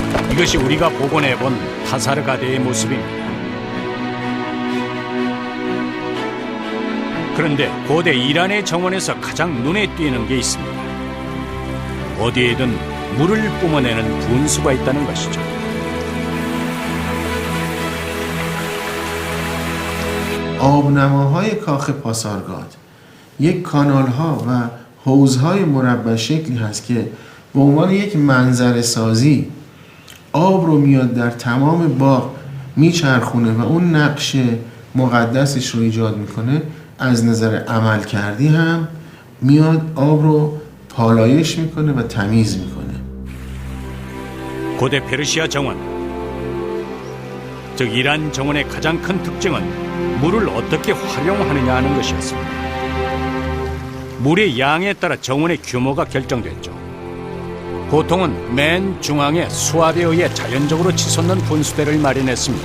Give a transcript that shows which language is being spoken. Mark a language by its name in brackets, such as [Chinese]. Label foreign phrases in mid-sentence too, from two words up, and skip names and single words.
[Korean] 이것이 우리가 복원해본 타사르가데의 모습입니다. 그런데 고대 이란의 정원에서 가장 눈에 띄는 게 있습니다. 어디에든 물을 뿜어내는 분수가 있다는 것이죠. [Persian] آبنماهای کاخ پاسارگاد یک کانال ها و حوضهای مربع شکلی هست که به عنوان یک منظره سازی آب رو میاد در تمام باغ میچرخونه و اون نقش مقدسش رو ایجاد میکنه. از نظر عمل کردی هم میاد آب رو پالایش میکنه و تمیز میکنه. [Korean] 고대 페르시아 정원, 즉 이란 정원의 가장 큰 특징은 물을 어떻게 활용하느냐 하는 것이었습니다. 물의 양에 따라 정원의 규모가 결정됐죠. 보통은 맨 중앙에 수압에 의해 자연적으로 치솟는 분수대를 마련했습니다.